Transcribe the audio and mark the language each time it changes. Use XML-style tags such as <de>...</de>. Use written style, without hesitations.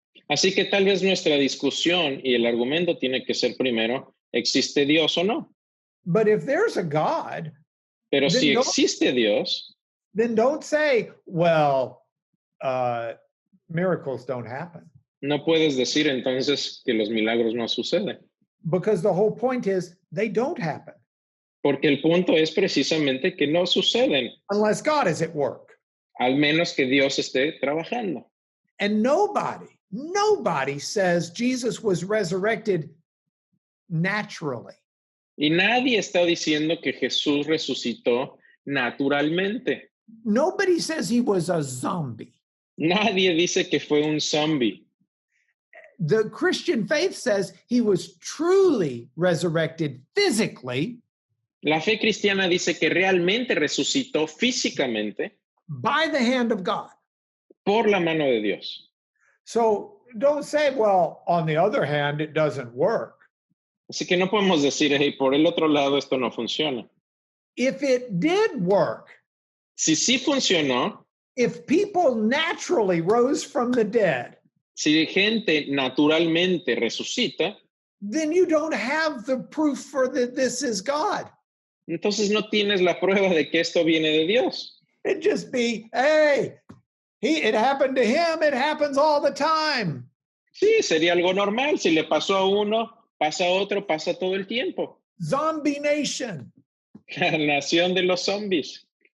<es>Así que tal vez nuestra discusión y el argumento tiene que ser primero, ¿existe Dios o no?</es> <en>But if there's a God,</en> <es>Pero</es> <en>Then</en> <es>si</es> <en>don't-</en> <es>existe Dios,</es> <en>then don't say, well, miracles don't happen.</en> <es>no puedes decir entonces que los milagros no suceden.</es> <en>Because the whole point is they don't happen</en> <es>Porque el punto es precisamente que no suceden,</es> <en>unless God is at work.</en> <es>al menos que Dios esté trabajando.</es> <en>And nobody says Jesus was resurrected naturally.</en> <es>Y nadie está diciendo que Jesús resucitó naturalmente.</es> <en>Nobody says he was a zombie.</en> <es>Nadie dice que fue un zombie.</es> <en>The Christian faith says he was truly resurrected physically</en> <es>La fe cristiana dice que realmente resucitó físicamente</es> <en>by the hand of God.</en> <es>por la mano de Dios.</es> <en>So don't say, well, on the other hand, it doesn't work.</en> <es>Así que no podemos decir, hey, por el otro lado esto no funciona.</es> <en>If it did work,</en> <es>Si sí funcionó,</es> <en>if people naturally rose from the dead,</en> <es>si gente naturalmente resucita,</es> <en>then you don't have the proof for that this is God.</en> <es>entonces no tienes la prueba de que esto viene de Dios.</es> <en>It'd just be, hey, it happened to him, it happens all the time.</en> <es>Sí, sería algo normal. Si le pasó a uno, pasa a otro, pasa todo el tiempo.</es> <en>Zombie nation.</en> <es>La nación de los zombies.</es>